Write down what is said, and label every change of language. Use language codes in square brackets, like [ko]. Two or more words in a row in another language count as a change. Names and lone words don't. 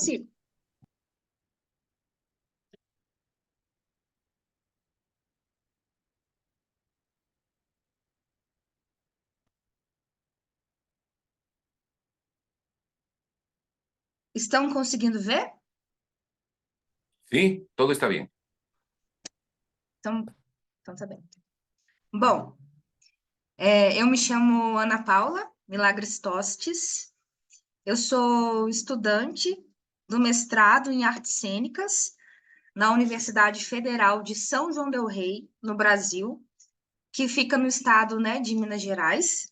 [pt] consigo. Estão conseguindo ver? [es] Sí, todo está bien. [pt] Então tá bem. Bom, eu me chamo Ana Paula Milagres Tostes. Eu sou estudante do mestrado em artes cênicas na Universidade Federal de São João del Rei, no Brasil, que fica no estado, né, de Minas Gerais.